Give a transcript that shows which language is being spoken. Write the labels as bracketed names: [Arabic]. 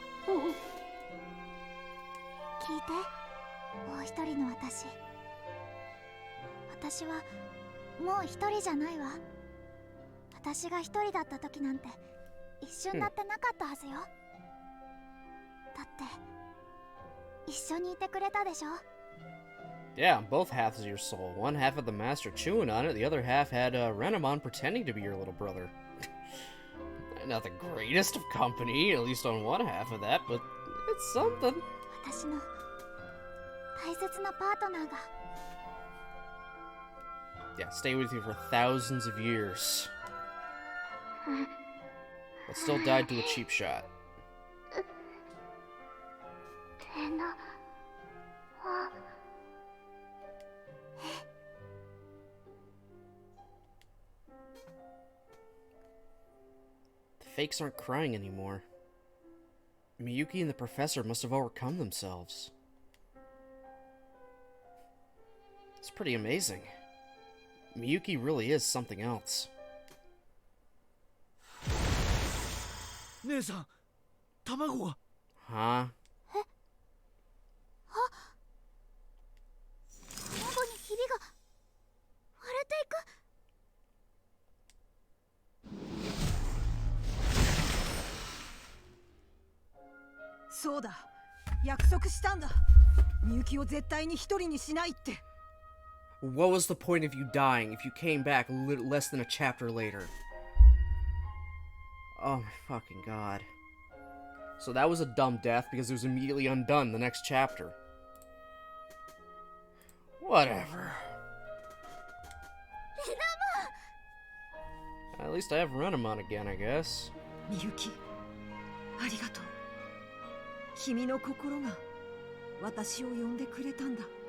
[Japanese] 聞いて、もう一人の私。私はもう一人じゃないわ。私が一人だった時なんて一瞬だってなかったはずよ。だって一緒にいてくれたでしょ。 [English] Yeah, on both halves of your soul. One half of the master chewing on it, the other half had Renamon pretending to be your little brother. Not the greatest of company, at least on one half of that, but it's something. [Japanese] 私の大切なパートナーが。 [English] Yeah, stay with you for thousands of years. But still died to a cheap shot. [Japanese] レナは [English] The fakes aren't crying anymore. Miyuki and the professor must have overcome themselves. It's pretty amazing. Miyuki really is something else. [Japanese] 姉さん、卵が。 [English] Huh? [Japanese] 卵にひびが割れていく。そうだ、約束したんだ。みゆきを絶対に一人にしないって。 [English] What was the point of you dying if you came back less than a chapter later? Oh my fucking god. So that was a dumb death because it was immediately undone the next chapter. Whatever. At least I have Renamon again, I guess. [Japanese] みゆき、ありがとう。君の心が私を呼んでくれたんだ。